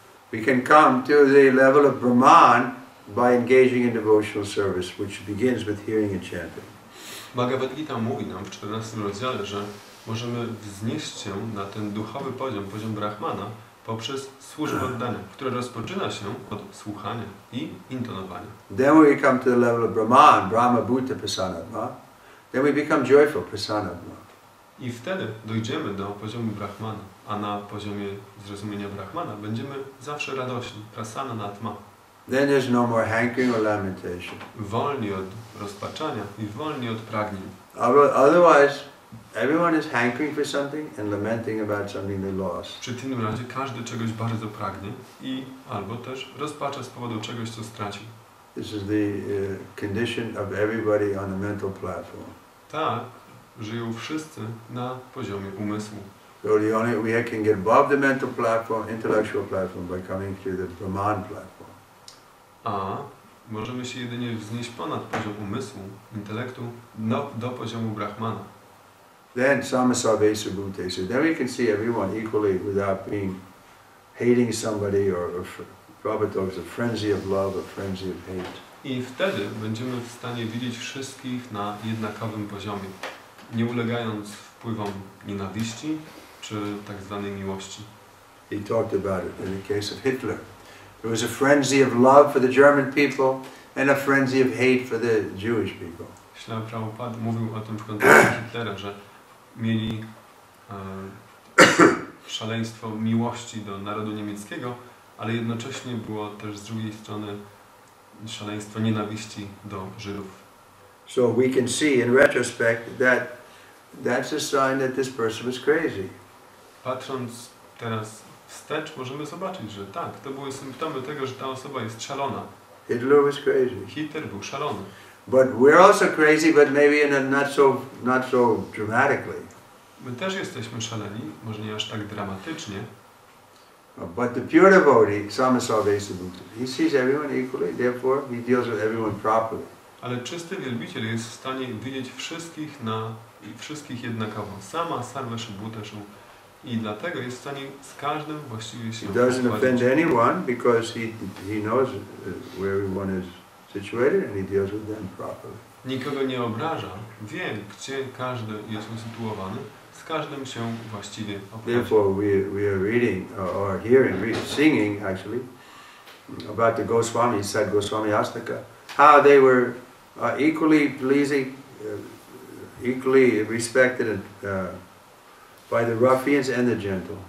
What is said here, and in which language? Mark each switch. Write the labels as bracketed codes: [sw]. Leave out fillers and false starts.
[en] We can come to the level of Brahman by engaging in devotional service, which begins with hearing and chanting. [pl] Bhagavad Gita mówi nam w 14 rozdziale, że możemy wznieść się na ten duchowy poziom Brahmana, poprzez służbę oddania, które rozpoczyna się od słuchania i intonowania. [en] Then when we come to the level of Brahman, [sa] Brahma Bhuta Prasanatma, [en] then we become joyful Prasanatma. [pl] I wtedy dojdziemy do poziomu Brahmana, a na poziomie zrozumienia Brahmana będziemy zawsze radośni, Prasanatma. [en] Then there's no more hankering or lamentation. [pl] Wolni od rozpaczania i wolni od pragnień. [en] Otherwise, everyone is hankering for something and lamenting about something they lost. [pl] W przeciwnym razie każdy czegoś bardzo pragnie i albo też rozpacza z powodu czegoś, co stracił. [en] This is the condition of everybody on the mental platform. [pl] Tak, żyją wszyscy na poziomie umysłu. [en] So we can get above the mental platform, intellectual platform, by coming to the Brahman platform. [pl] A możemy się jedynie wznieść ponad poziom umysłu, intelektu, do poziomu Brahmana. [en] Then [sa] samasavesa bhutesa. [en] Then we can see everyone equally without hating somebody or Prabhupada talks of frenzy of love or frenzy of hate. [pl] I wtedy będziemy w stanie widzieć wszystkich na jednakowym poziomie, nie ulegając wpływom nienawiści czy tak zwanej miłości. [en] He talked about it in the case of Hitler. There was a frenzy of love for the German people and a frenzy of hate for the Jewish people. [pl] Śrīla Prabhupada mówił o tym w kontekście Hitlera, że mieli szaleństwo miłości do narodu niemieckiego, ale jednocześnie było też z drugiej strony szaleństwo nienawiści do Żydów. [en] So we can see in retrospect that that's a sign that this person was crazy. [pl] Patrząc teraz wstecz, możemy zobaczyć, że tak, to były symptomy tego, że ta osoba jest szalona. [en] Hitler was crazy. [pl] Hitler był szalony. [en] But we're also crazy, but maybe in a not so dramatically. [pl] My też jesteśmy szaleni, może nie aż tak dramatycznie. [en] But the pure devotee, [sa] samasavesa bhutesa, [en] he sees everyone equally, therefore he deals with everyone properly. [pl] Ale czysty wielbiciel jest w stanie widzieć wszystkich jednakowo. [sa] Sama sarveshu bhuteshu. [pl] I dlatego jest w stanie z każdym właściwie się [en] He doesn't offend anyone because he knows where everyone is situated and he deals with them properly. [pl] nikogo nie obraża, wie, gdzie każdy jest usytuowany, z każdym się właściwie obchodzi. [en] Therefore, we are reading or hearing, singing actually about the Goswami, said Goswami Astaka, how they were equally pleasing, equally respected by the ruffians and the gentle.